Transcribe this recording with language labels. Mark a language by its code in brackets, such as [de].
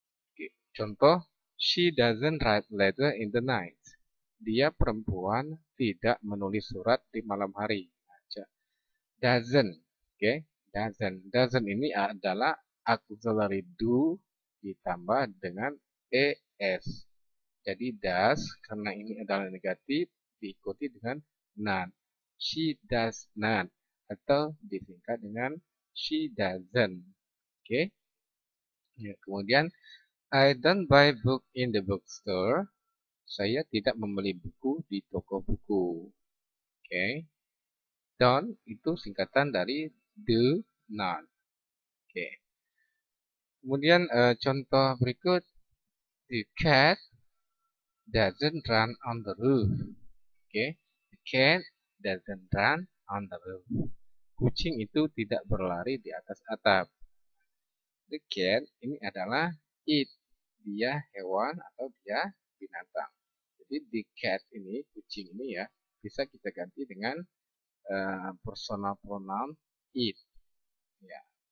[en] Oke, [id] contoh, [en] she doesn't write letter in the night. [id] Dia perempuan tidak menulis surat di malam hari. Doesn't, oke, doesn't. Doesn't ini adalah auxiliary do ditambah dengan es. Jadi does karena ini adalah negatif diikuti dengan not. [en] She does not [id] atau disingkat dengan [en] she doesn't. Oke. [id] Ya, kemudian [en] I don't buy book in the bookstore. [id] Saya tidak membeli buku di toko buku. Oke. Don't itu singkatan dari do not. [en] Oke. [id] Kemudian contoh berikut, [en] the cat doesn't run on the roof. Oke. The cat doesn't run on the roof. [id] Kucing itu tidak berlari di atas atap. The cat ini adalah it. Dia hewan atau dia binatang. Jadi the cat ini, kucing ini ya, bisa kita ganti dengan personal pronoun it. Ya.